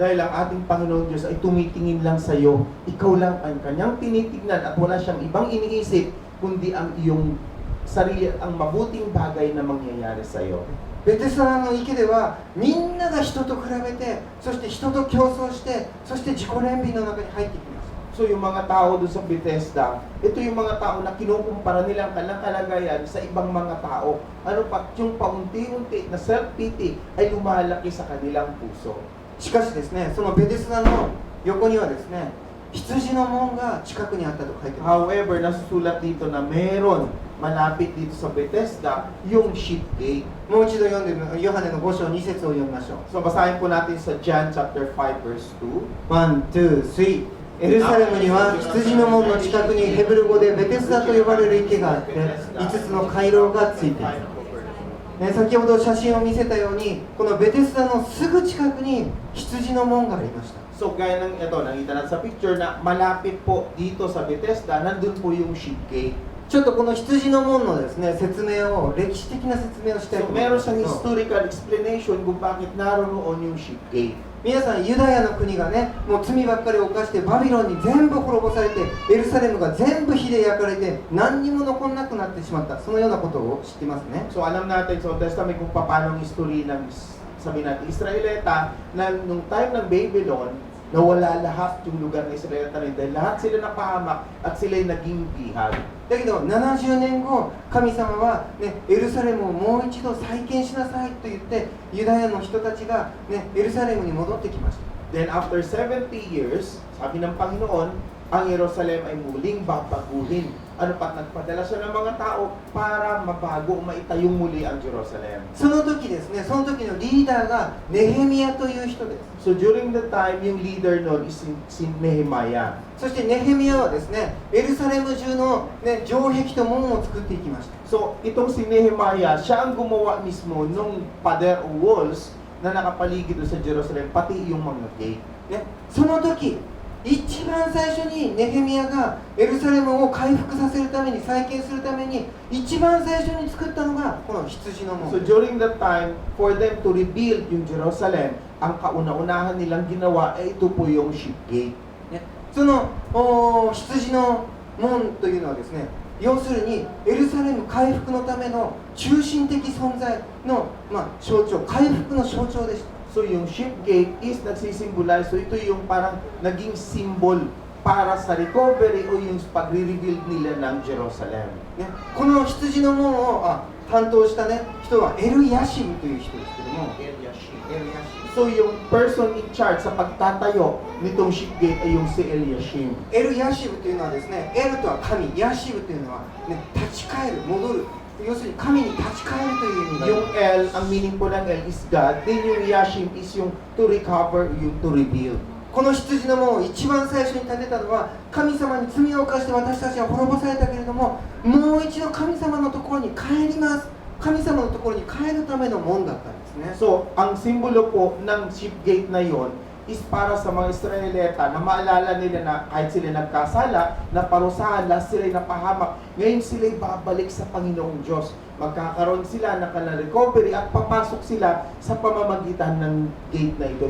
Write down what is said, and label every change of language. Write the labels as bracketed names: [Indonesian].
[Filipino] Dahil ang ating Panginoong Diyos ay tumitingin lang sa iyo. Ikaw lang ang kanyang tinitignan at wala siyang ibang iniisip kundi ang iyong sarili, ang mabuting bagay na mangyayari sa iyo. [Japanese] ベテサダの池ではみんなが人と比べて、そして人と競争して、そして自己憐憫の中に入っていきます。 [Filipino] So yung mga tao doon sa Bethesda, ito yung mga tao na kinukumpara nilang kanilang kalagayan sa ibang mga tao. Ano pa, yung paunti-unti na self-pity ay lumalaki sa kanilang puso. [Japanese] しかしですね、そのベテスダの横にはですね、羊の門が近くにあったと書いてます。 [Filipino] However, nasusulat dito na meron malapit dito sa Bethesda yung sheep gate. [Japanese] もう一度読んでみましょう。ヨハネの5章2節を読みましょう。 [Filipino] So basahin po natin sa John chapter 5 verse 2. [Japanese] 1、2、3。エルサレムには羊の門の近くにヘブル語でベテスダと呼ばれる池があって、5つの回廊がついている。先ほど写真を見せたように、このベテスダのすぐ近くに羊の門がありました。 [Filipino] So gaya ng ito, nakita natin sa picture na malapit po dito sa Bethesda, nandun po yung sheep gate. [Japanese] ちょっとこの羊の門のですね、説明を、歴史的な説明をしたいと So 思いま [Filipino] meron [Japanese] す。 [Filipino] siyang historical explanation kung bakit naroon yung sheep gate. [Japanese] 皆さんユダヤの国がね、もう罪ばっかり犯してバビロンに全部滅ぼされて、エルサレムが全部火で焼かれて何にも残らなくなってしまった、そのようなことを知ってますね。 [Filipino] So alam natin sa Old Testament kung paano ang history ng sabi natin, Israelita, na nung time ng Babylon, nawala lahat yung lugar ng Israelita rin dahil lahat sila napahamak at sila'y naging bihag. [Japanese] だけど70年後、神様は、ね、エルサレムをもう一度再建しなさいと言ってユダヤの人たちが、ね、エルサレムに戻ってきました。 [English] Then after 70 years, [Filipino] sabi ng Panginoon, ang Jerusalem ay muling babaguhin. Ano pat nagpadala siya ng mga tao para mabago, maitayong muli ang Jerusalem. [Japanese] その時ですね、その時のリーダーがネヘミヤという人です。 [Filipino] So [English] during the time, [Filipino] yung leader noon is si Nehemiah. [Japanese] そしてネヘミヤはですね、エルサレム中の、ね、城壁と門を作っていきました。 [Filipino] So itong si Nehemiah, siya ang gumawa mismo nung pader o walls na nakapaligid doon sa Jerusalem, pati yung mga gate. [Japanese] ね、その時一番最初にネヘミヤがエルサレムを回復させるために再建するために一番最初に作ったのがこの羊の門。 [Filipino] So during that time, [English] for them to rebuild [Filipino] yung Jerusalem, ang kauna-unahan nilang ginawa ay ito po yung sheep gate. [Japanese] ね、その羊の門というのはですね、要するにエルサレム回復のための中心的存在の、象徴、回復の象徴でした。 [Filipino] So yung sheep gate is nagsisimbolize, so ito yung parang naging symbol para sa recovery o yung pagre-rebuild nila ng Jerusalem. [Japanese] ね、この羊の門を担当した、ね、人はエルヤシブという人ですけども、 [Filipino] So yung [English] person in charge [Filipino] sa pagtatayo nitong sheep gate ay yung si Eliashim. [Japanese] エルヤシブというのはですね、エルとは神、ヤシブというのは、ね、立ち返る、戻る、要するに神に立ち返るという意味があります。 [Filipino] Yung L, ang meaning po ng L is God, then yung Yashim is yung [English] to recover, [Filipino] yung [English] to rebuild. [Japanese] この羊の門を一番最初に建てたのは神様に罪を犯して私たちは滅ぼされたけれども、もう一度神様のところに帰ります、神様のところに帰るための門だったんですね。 [Filipino] So, ang simbolo po ng sheep gate na yon is para sa mga Israelita na maalala nila na kahit sila nagkasala, naparusahan, lahat sila'y napahamak, ngayon sila'y babalik sa Panginoong Diyos. Magkakaroon sila ng kanilang recovery at papasok sila sa pamamagitan ng gate na ito.